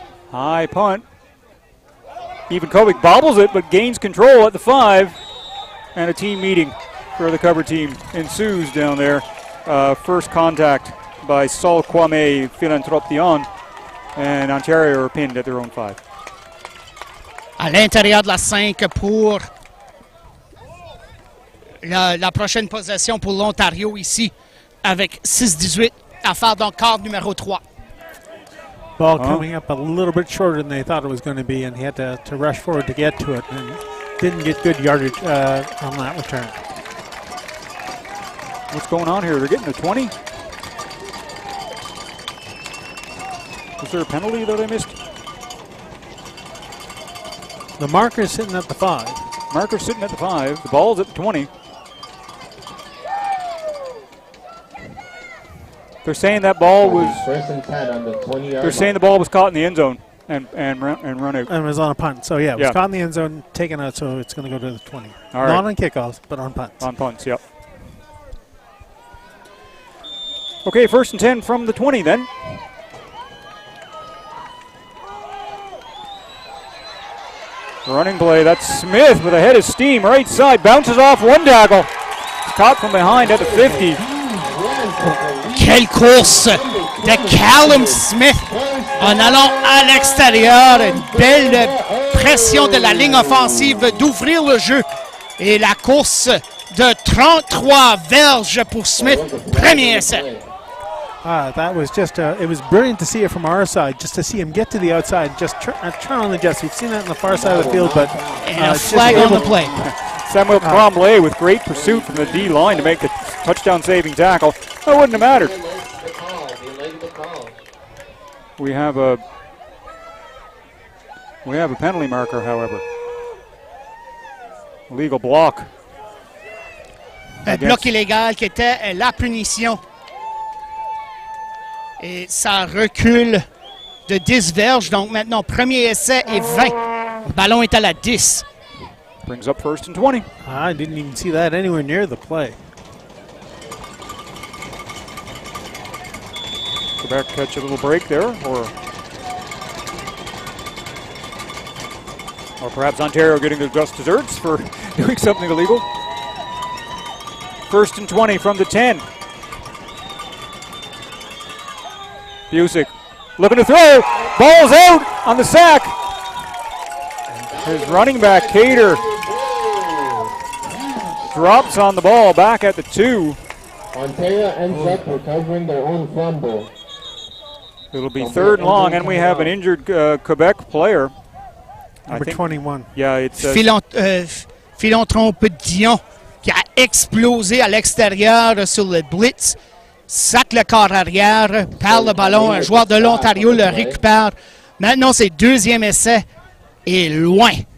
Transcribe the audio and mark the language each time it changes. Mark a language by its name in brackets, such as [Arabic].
[English] High punt. Even Kovic bobbles it, but gains control at the 5. And a team meeting for the cover team ensues down there. First contact by Sol Kwame Philanthropion. And Ontario are pinned at their own 5. [French] À l'intérieur de la 5 pour la prochaine possession pour l'Ontario ici avec 6-18 à faire donc quart numéro 3. [English] Ball coming up a little bit shorter than they thought it was going to be, and he had to rush forward to get to it and didn't get good yardage on that return. What's going on here? They're getting a 20? Was there a penalty that I missed? The marker's sitting at the 5. Marker's sitting at the 5. The ball's at the 20. They're saying that ball was. 1st and 10 on the 20-yard. They're saying the ball was caught in the end zone and run out. And it was on a punt. So, yeah, it was caught in the end zone, taken out, so it's going to go to the 20. All right. Not on kickoffs, but on punts. On punts, yep. Okay, 1st and 10 from the 20 then. Running play, that's Smith with a head of steam, right side, bounces off one tackle. It's caught from behind at the 50. [French] Quelle course de Callum Smith en allant à l'extérieur. Une belle pression de la ligne offensive d'ouvrir le jeu. Et la course de 33 verges pour Smith. Premier essai. [English] That was just, it was brilliant to see it from our side, just to see him get to the outside, just turn on the jets. We've seen that on the far side of the field, but and a flag on the play. Samuel Tremblay with great pursuit from the D line to make the touchdown-saving tackle. That wouldn't have mattered. We have a penalty marker, however. Illegal block. [French] Un bloc illégal qui était la punition. Et ça recule de 10 verges. Donc maintenant, premier essai et 20. Le ballon est à la 10. [English] Brings up 1st and 20. I didn't even see that anywhere near the play. Quebec catch a little break there, or Or perhaps Ontario getting their just desserts for doing something illegal. 1st and 20 from the 10. Busick looking to throw. Ball's out on the sack. His running back, Cater, drops on the ball back at the 2. Ontario ends up recovering their own fumble. It'll be 3rd and long, and we have an injured Quebec player. Number 21. Yeah, it's [French] Philon-Trompe Dion qui a explosé à l'extérieur sur le blitz. Sac le corps arrière, perd le ballon. Un joueur de l'Ontario le récupère. Maintenant, c'est 2e essai et loin.